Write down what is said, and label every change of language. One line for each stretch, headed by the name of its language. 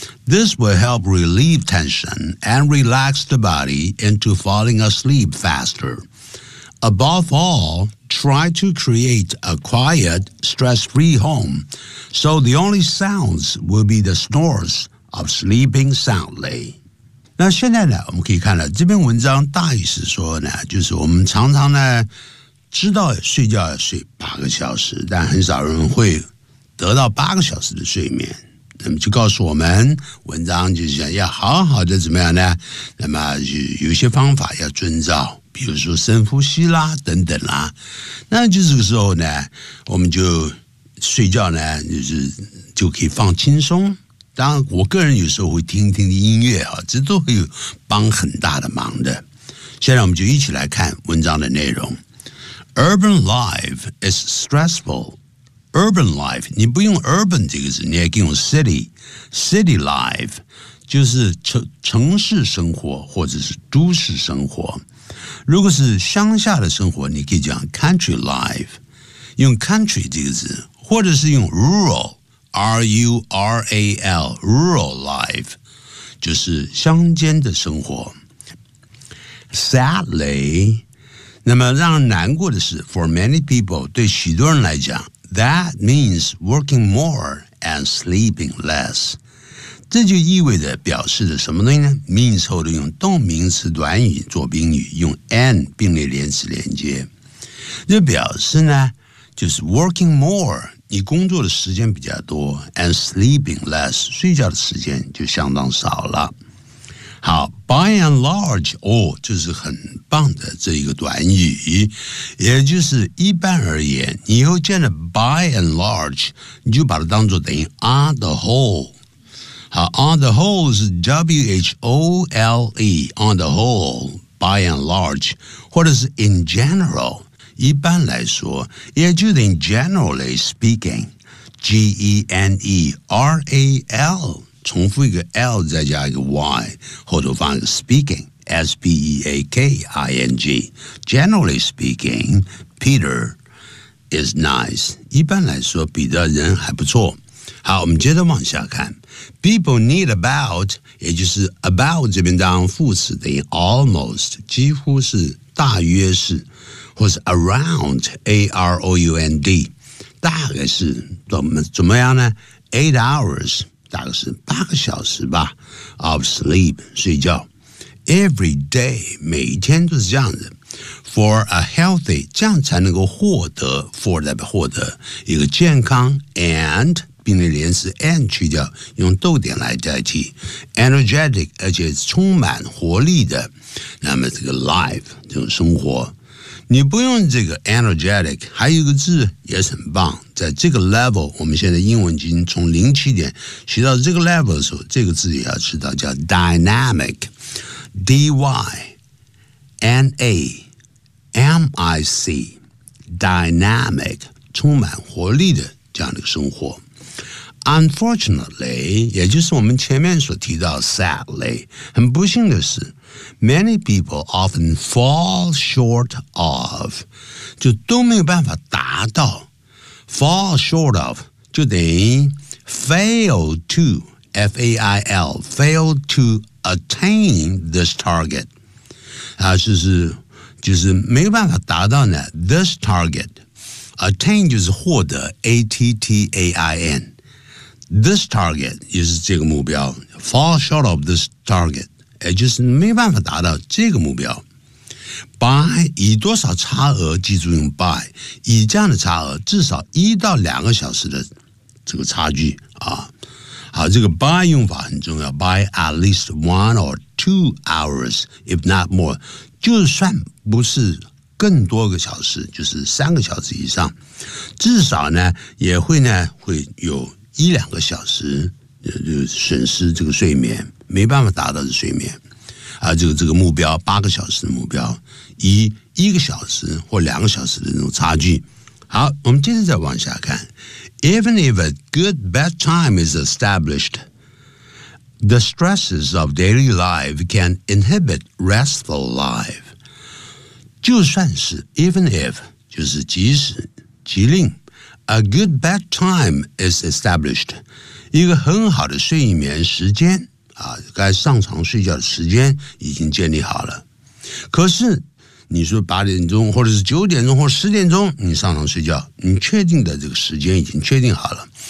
English: This will help relieve tension and relax the body into falling asleep faster. Above all, try to create a quiet, stress-free home, so the only sounds will be the snores of sleeping soundly.
Chinese: 那现在呢，我们可以看到这篇文章大意是说呢，就是我们常常呢，知道睡觉要睡8个小时，但很少人会得到8个小时的睡眠。那么就告诉我们，文章就是要好好的怎么样呢？那么就有些方法要遵照，比如说深呼吸啦，等等啦。那就这个时候呢，我们就睡觉呢，就可以放轻松。当然，我个人有时候会听听音乐啊，这都会有帮很大的忙的。现在我们就一起来看文章的内容。
English: Urban life is stressful.
Chinese: Urban life, 你不用 urban 这个字，你也可以用 city.
English: City life,
Chinese: 就是 城市生活或者是都市生活。如果是乡下的生活，你可以讲
English: country life,
Chinese: 用 country 这个字，或者是用 rural, R-U-R-A-L,
English: rural life,
Chinese: 就是乡间的生活。
English: Sadly,
Chinese: 那么让人难过的是
English: for many people,
Chinese: 对许多人来讲
English: That means working more and sleeping less.
Chinese: 这就意味着表示的什么呢 means 后的用动名词短语做宾语用 and 并列连词连接。这表示呢就是
English: working more，
Chinese: 你工作的时间比较多 ，
English: and sleeping less，
Chinese: 睡觉的时间就相当少了。好 ，
English: by and large，
Chinese: 哦，就是很棒的这一个短语，也就是一般而言，你又见了 by and large， 你就把它当作等于
English: on the whole。
Chinese: 好 ，
English: on the whole
Chinese: 是 whole， on the whole，
English: by and large，
Chinese: 或者是
English: in general，
Chinese: 一般来说，也就是
English: in generally speaking，
Chinese: general， 重复一个 l， 再加一个 y， 后头放一个 speaking， speaking，
English: generally speaking， Peter is nice，
Chinese: 一般来说，彼得人还不错。好，我们接着往下看。
English: People need about，
Chinese: 也就是 about 这边当副词的 almost， 几乎是大约是，或是 around， A-R-O-U-N-D， 大概是怎么样呢？
English: 8 hours，
Chinese: 大概是八个小时吧，
English: of sleep，
Chinese: 睡觉。
English: Every day，
Chinese: 每天都是这样的。
English: For a healthy，
Chinese: 这样才能够获得， for 代表获得一个健康， and并列连词 and 去掉，用逗点来代替 energetic， 而且充满活力的，那么这个 life 这种生活，你不用这个 energetic， 还有一个字也是很棒，在这个 level， 我们现在英文已经从07点学到这个 level 的时候，这个字也要知道，叫 dynamic， D-Y-N-A-M-I-C， dynamic， 充满活力的这样的生活。
English: Unfortunately，
Chinese: 也就是我们前面所提到
English: sadly，
Chinese: 很不幸的是
English: ，many people often fall short of，
Chinese: 就都没有办法达到
English: ，fall short of
Chinese: 就等于
English: fail to， F A I L， fail to attain this target，
Chinese: 还是是就是没有办法达到呢
English: this target，
Chinese: attain 就是获得 ，A T T A I N。
English: This target
Chinese: 也是这个目标 ，
English: fall short of this target，
Chinese: 也就是没办法达到这个目标。 By 以多少差额，记住用 by， 以这样的差额，至少1到2个小时的这个差距啊。好，这个 by 用法很重要 ，
English: by at least 1 or 2 hours， if not more，
Chinese: 就算不是更多个小时，就是3个小时以上，至少呢也会呢会有1-2个小时就损失这个睡眠，没办法达到的睡眠，啊，这个目标8个小时的目标，1个小时或2个小时的那种差距。好，我们接着再往下看。
English: Even if a good bedtime is established, the stresses of daily life can inhibit restful life.
Chinese: 就算是
English: even if
Chinese: 就是即使即令。
English: A good bedtime is established.
Chinese: 一个很好的睡眠时间啊，该上床睡觉的时间已经建立好了。可是你说8点钟或者是9点钟或者10点钟你上床睡觉，你确定的这个时间已经确定好了。